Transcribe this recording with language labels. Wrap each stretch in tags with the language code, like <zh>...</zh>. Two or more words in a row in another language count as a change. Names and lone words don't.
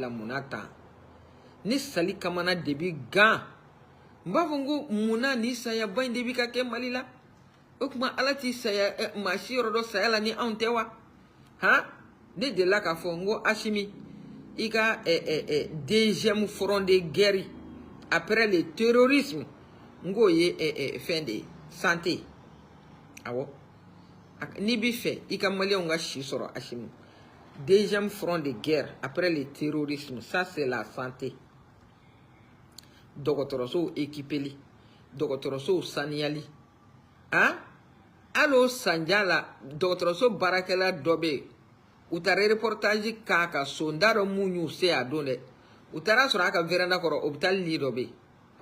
<bm>la mun na tan ni sali kamana de bi gan n b'a fɔ ko mun na ni saya ba in de bi ka kɛ Mali la o kuma ala ti saya maa si yɔrɔ dɔ saya la ni anw tɛ wa han ne delila k'a fɔ n ko Asimi i ka</bm> <fr>deuxième front de guerre après le terrorisme</fr> <bm>n k'o ye fɛn de ye santé awɔ.</bm> <fr>Ni bi fait, il y a Maliens qui sont Asimi. Deuxième front de guerre après le terrorisme, ça c'est la santé.</fr> <bm>Dɔgɔtɔrɔso équipé, dɔgɔtɔrɔso saniyali. Hein? Allo sanjala, dɔgɔtɔrɔso barakɛla dɔ bɛ yen. U taara reportage k'a ka so n t'a dɔn mun y'u se a don dɛ. U taara sɔrɔ a ka véranda kɔrɔ</bm> <fr>hôpital lit</fr> <bm>dɔ bɛ yen.</bm>